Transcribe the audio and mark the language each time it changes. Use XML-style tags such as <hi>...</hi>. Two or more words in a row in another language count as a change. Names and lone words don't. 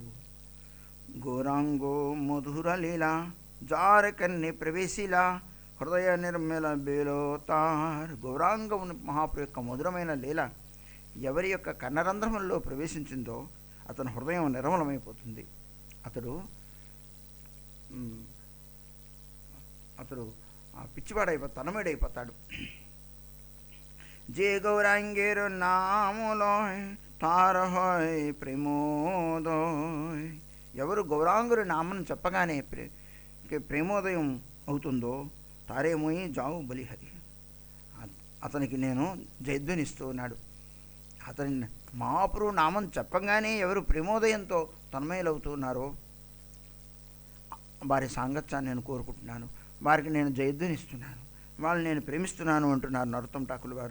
<bn>গৌরাঙ্গ মধুর লীলা যার কর্ণে প্রবেশিলা হৃদয় নির্মল ভেলতার.</bn> <te>గౌరాంగ మహాప్రభు యొక్క మధురమైన లీల ఎవరి యొక్క కన్నరంధ్రములలో ప్రవేశించిందో అతని హృదయం నిర్మలమైపోతుంది. అతడు తన్మయుడైపోతాడు.</te> <bn>যে গৌরাঙ্গের নামলয় তার হয় ప్రేమోదయ.</bn> <te>ఎవరు గౌరాంగుడి నామం చెప్పగానే ప్రేమోదయం అవుతుందో</te> <bn>তারেমুই যাও বলিহারি,</bn> <te>అతనికి నేను జయధ్వనిస్తూ ఉన్నాడు. అతని మహాప్రభు నామం చెప్పగానే ఎవరు ప్రేమోదయంతో తన్మయులవుతున్నారో వారి సాంగత్యాన్ని నేను కోరుకుంటున్నాను, వారికి నేను జయధ్వనిస్తున్నాను, వాళ్ళని నేను ప్రేమిస్తున్నాను అంటున్నారు నరోత్తమ ఠాకూర్ వారు.</te>